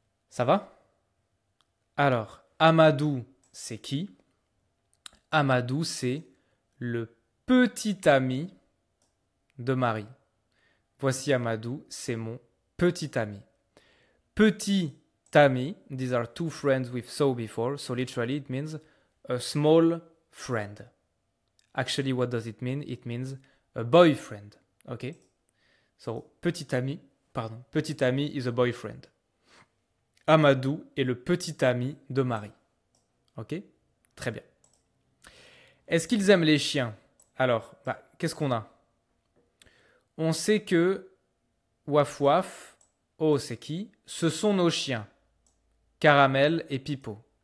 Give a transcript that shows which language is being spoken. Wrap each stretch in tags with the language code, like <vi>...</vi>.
<fr>Ça va? Alors, Amadou, c'est qui? Amadou, c'est le petit ami de Marie. Voici Amadou, c'est mon petit ami. Petit ami,</fr> <en>these are two friends we've saw before, so literally it means a small friend. Actually, what does it mean? It means a boyfriend. Okay? So,</en> <fr>petit ami</fr> <en>is a boyfriend.</en> <fr>Amadou est le petit ami de Marie. Ok? Très bien. Est-ce qu'ils aiment les chiens? Alors, qu'est-ce qu'on a? On sait que Waf Waf, oh c'est qui? Ce sont nos chiens. Caramel et Pipo.</fr>